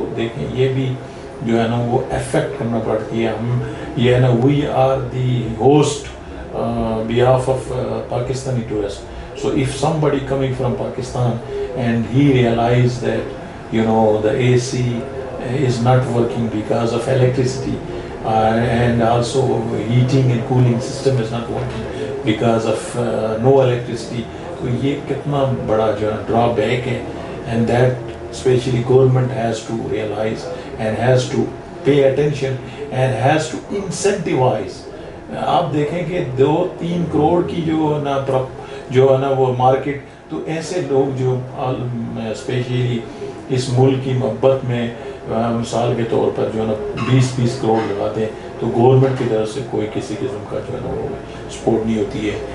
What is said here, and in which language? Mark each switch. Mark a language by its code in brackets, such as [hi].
[ur] تو دیکھیں یہ بھی جو ہے نا وہ افیکٹ کرنا پڑتی ہے. ہم یہ ہے نا [en] We are the host behalf of Pakistani tourists. So if somebody coming from Pakistan and he realized that the AC is not working because of electricity and also heating and cooling system is not working because of no electricity, [ur] تو یہ کتنا بڑا جو ہے ڈرا back ہے, [en] and that especially government has to realize and has to pay attention and has to incentivize. [ur] آپ دیکھیں کہ 2-3 کروڑ کی جو ہے نا وہ مارکیٹ, تو ایسے لوگ جو اسپیشلی اس ملک کی محبت میں مثال کے طور پر جو ہے نا 20 کروڑ لگاتے ہیں, تو گورنمنٹ کی طرف سے کوئی کسی قسم کا جو ہے نا وہ سپورٹ نہیں ہوتی ہے.